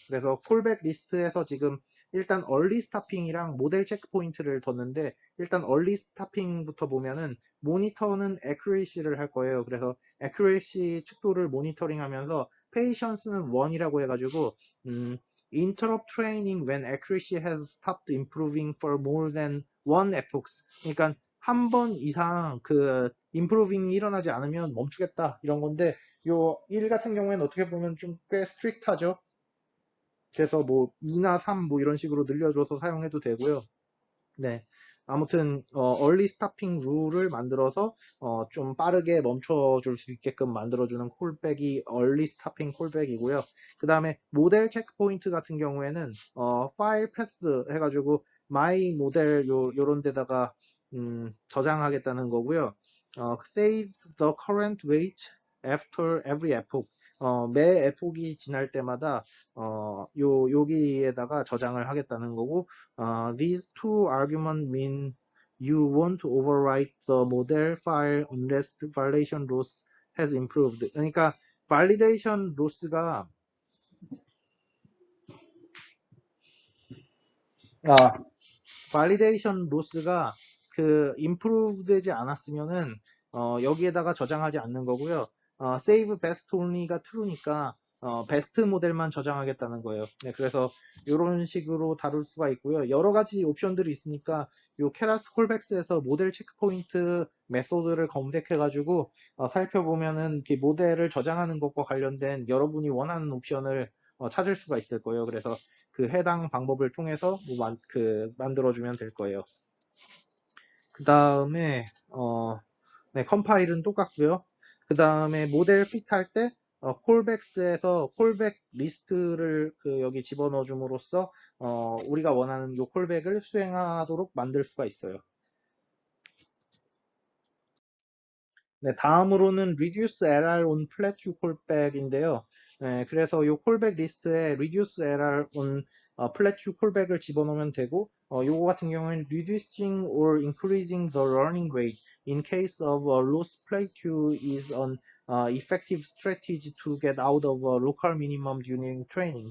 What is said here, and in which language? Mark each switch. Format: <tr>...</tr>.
<ko>그래서 콜백 리스트에서 지금 일단 얼리 스타핑이랑 모델 체크포인트를 뒀는데 일단 얼리 스타핑부터 보면은 모니터는 accuracy를 할 거예요. 그래서 accuracy 축도를 모니터링 하면서 patience는 1이라고 해가지고</ko> <en>interrupt training when accuracy has stopped improving for more than one epochs.</en> <ko>그러니까 한 번 이상 그 improving이 일어나지 않으면 멈추겠다 이런 건데 요 1 같은 경우에는 어떻게 보면 좀 꽤 스트릭트하죠. 그래서 뭐 2나 3 뭐 이런 식으로 늘려줘서 사용해도 되고요. 네. 아무튼 early stopping 룰을 만들어서 좀 빠르게 멈춰줄 수 있게끔 만들어주는 콜백이 early stopping 콜백이고요. 그 다음에 모델 체크포인트 같은 경우에는 파일 패스 해가지고 my 모델 요런 데다가 저장하겠다는 거고요.</ko> <en>saves the current wait after every epoch.</en> <ko>매 에폭이 지날 때마다 여기에다가 저장을 하겠다는 거고</ko> <en>these two arguments mean you won't overwrite the model file unless the validation loss has improved.</en> <ko>그러니까 validation loss가 validation loss가 그 improve 되지 않았으면은 여기에다가 저장하지 않는 거고요. save best only가 true니까 베스트 모델만 저장하겠다는 거예요. 네, 그래서 이런 식으로 다룰 수가 있고요. 여러 가지 옵션들이 있으니까 요 케라스 콜백스에서 모델 체크포인트 메소드를 검색해가지고 살펴보면은 그 모델을 저장하는 것과 관련된 여러분이 원하는 옵션을 찾을 수가 있을 거예요. 그래서 그 해당 방법을 통해서 뭐 만들어주면 될 거예요. 그 다음에 네, 컴파일은 똑같고요. 그 다음에 모델 핏할 때 콜백스에서 콜백 리스트를 여기 집어넣어 줌으로써 우리가 원하는 요 콜백을 수행하도록 만들 수가 있어요. 네, 다음으로는 reduce LR on plateau callback인데요. 네, 그래서 이 callback 리스트에 reduce LR on plateau callback을 집어넣으면 되고, 요거 같은 경우는</ko> <en>reducing or increasing the running rate in case of a loss plateau is an effective strategy to get out of a local minimum during training.</en>